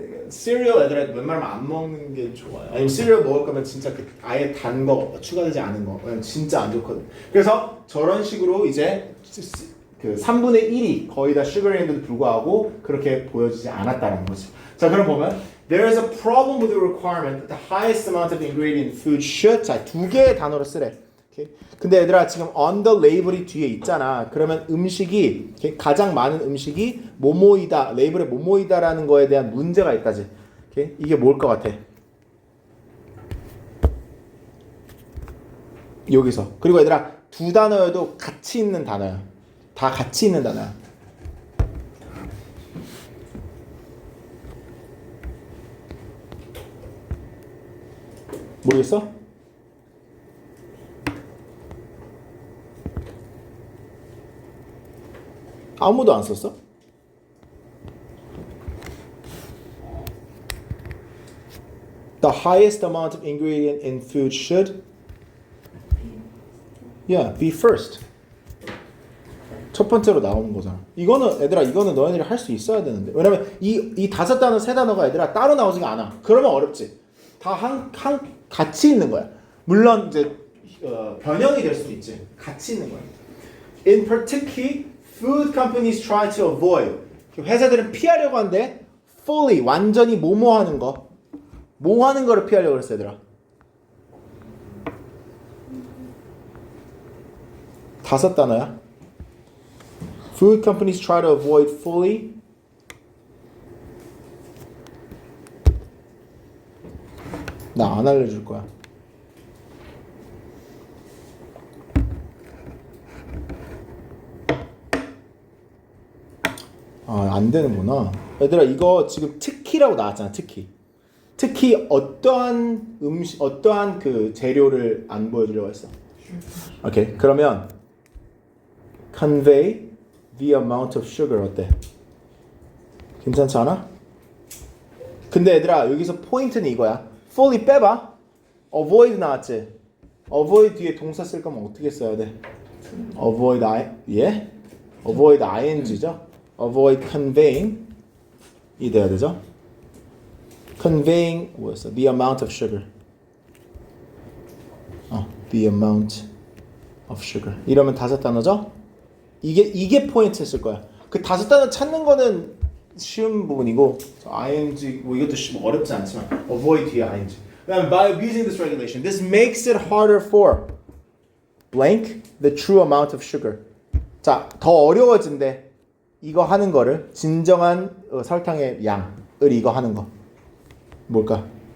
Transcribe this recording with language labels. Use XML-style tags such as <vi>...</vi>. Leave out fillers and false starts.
<ko>시리얼 애들 웬만하면 안 먹는 게 좋아요. 아니면 시리얼 먹을 거면 진짜 아예 단 거 추가되지 않은 거 진짜 안 좋거든. 그래서 저런 식으로 이제 그 3분의 1이 거의 다 슈거리인데도 불구하고 그렇게 보여지지 않았다는 거지. 자, 그럼 보면</ko> <en>there is a problem with the requirement that the highest amount of ingredient in food should.</en> <ko>자, 2개의 단어로 쓰래. 오케이? 근데 얘들아 지금 on the label이 뒤에 있잖아. 그러면 음식이 오케이? 가장 많은 음식이 뭐뭐이다, 레이블에 뭐뭐이다라는 거에 대한 문제가 있다지. 오케이? 이게 뭘 것 같아? 여기서. 그리고 얘들아 두 단어여도 같이 있는 단어야. 다 같이 있는 단어야. 모르겠어? 아무도 안 썼어?</ko> <en>The highest amount of ingredient in food should be first.</en> <ko>첫 번째로 나오는 거잖아. 이거는 너희들이 할 수 있어야 되는데. 왜냐면 이 5단어 3단어가 얘들아 따로 나오지가 않아. 그러면 어렵지. 다 같이 있는 거야. 물론 이제 변형이 될 수도 있지. 같이 있는 거야.</ko> <en>In particular, food companies try to avoid.</en> <ko>회사들은 피하려고 하는데 fully 완전히 뭐뭐 하는 거를 피하려고 그랬어 얘들아. 5단어야.</ko> <en>Food companies try to avoid fully</en> <ko>나 안 알려줄 거야. 안 되는구나. 얘들아 이거 지금 특히라고 나왔잖아. 특히 어떠한 어떠한 그 재료를 안 보여주려고 했어. 오케이.</ko> <en>그러면 convey the amount of sugar 어때?</en> <ko>괜찮지 않아? 근데 얘들아 여기서 포인트는 이거야. fully 빼봐. avoid 나왔지? avoid 뒤에 동사 쓸 거면 어떻게 써야 돼? avoid avoid ing죠? avoid conveying 이 돼야 되죠? conveying 뭐였어?</ko> <en>the amount of sugar. the amount of sugar.</en> <ko>이러면 5단어죠? 이게 포인트였을 거야. 그 5단어 찾는 거는 쉬운 부분이고 ing 뭐 이것도 어렵지 않지만 avoid 뒤에 ing. 그다음에</ko> <en>by abusing this regulation, this makes it harder for blank the true amount of sugar.</en> <ko>자, 더 어려워진대. 이거 하는 거를 진정한 설탕의 양을 이거 하는 거 뭘까?</ko>